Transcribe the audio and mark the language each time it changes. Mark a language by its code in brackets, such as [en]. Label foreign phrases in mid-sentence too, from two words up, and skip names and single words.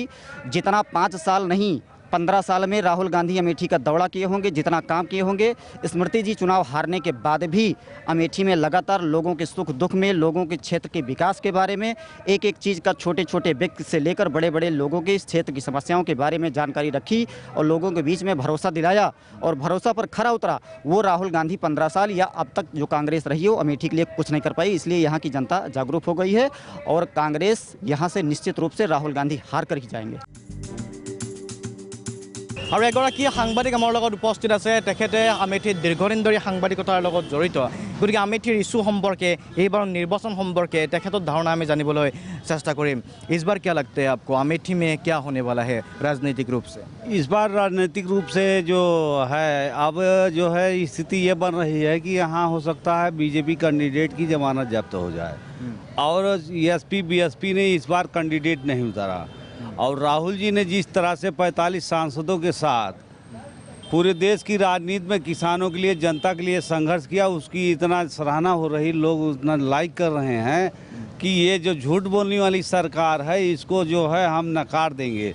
[hi] जितना 5 साल नहीं 15 साल में राहुल गांधी अमेठी का दौरा किए होंगे, जितना काम किए होंगे, स्मृति जी चुनाव हारने के बाद भी अमेठी में लगातार लोगों के सुख दुख में, लोगों के क्षेत्र के विकास के बारे में, एक एक चीज़ का छोटे छोटे व्यक्ति से लेकर बड़े बड़े लोगों के इस क्षेत्र की समस्याओं के बारे में जानकारी रखी, और लोगों के बीच में भरोसा दिलाया, और भरोसा पर खरा उतरा। वो राहुल गांधी 15 साल या अब तक जो कांग्रेस रही हो अमेठी के लिए कुछ नहीं कर पाई, इसलिए यहाँ की जनता जागरूक हो गई है, और कांग्रेस यहाँ से निश्चित रूप से राहुल गांधी हार कर ही जाएंगे। [as] আৰু এগৰাকী সাংবাদিক আমাৰ লগত উপস্থিত আছে, তেখেতে আমেঠিত দীৰ্ঘদিন ধৰি সাংবাদিকতাৰ লগত জড়িত। গতিকে আমেঠিৰ ইস্যু সম্পৰ্কে, এইবাৰ নিৰ্বাচন সম্পৰ্কে তেখেতৰ ধাৰণা আমি জানিবলৈ চেষ্টা কৰিম। [hi] इस बार क्या लगता है आपको, अमेठी में क्या होने वाला है राजनीतिक रूप से? इस बार राजनीतिक रूप से जो है, अब जो है स्थिति ये बन रही है कि यहाँ हो सकता है बीजेपी कैंडिडेट की जमानत जब्त हो जाए, और एसपी बीएसपी ने इस बार कैंडिडेट नहीं उतारा, और राहुल जी ने जिस तरह से 45 सांसदों के साथ पूरे देश की राजनीति में किसानों के लिए, जनता के लिए संघर्ष किया, उसकी इतना सराहना हो रही, लोग उतना लाइक कर रहे हैं कि ये जो झूठ बोलने वाली सरकार है इसको जो है हम नकार देंगे।